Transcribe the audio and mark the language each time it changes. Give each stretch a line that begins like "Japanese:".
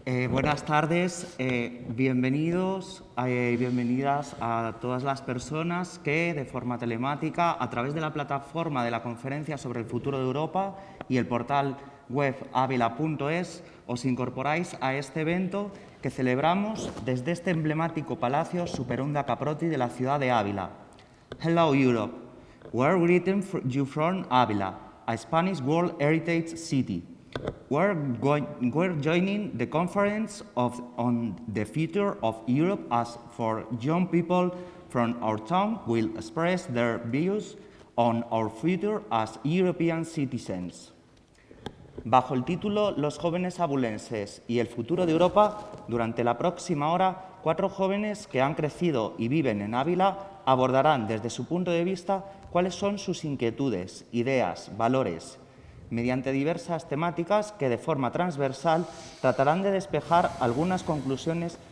Spanish: Buenas tardes, bienvenidos y bienvenidas a todas las personas que, de forma telemática, a través de la plataforma de la Conferencia sobre el Futuro de Europa y el portal web avila.es, os incorporáis a este evento que celebramos desde este emblemático Palacio Superunda Caproti de la ciudad de Ávila.
English: Hello, Europe. We're greeting you from Ávila, a Spanish World Heritage City. We're joining the conference on the future of Europe as for young people from our town will express their views on our future as European citizens.
Spanish: Bajo el título Los jóvenes abulenses y el futuro de Europa, durante la próxima hora, 4 jóvenes que han crecido y viven en Ávila abordarán desde su punto de vista cuáles son sus inquietudes, ideas, valores, mediante diversas temáticas que de forma transversal tratarán de despejar algunas conclusiones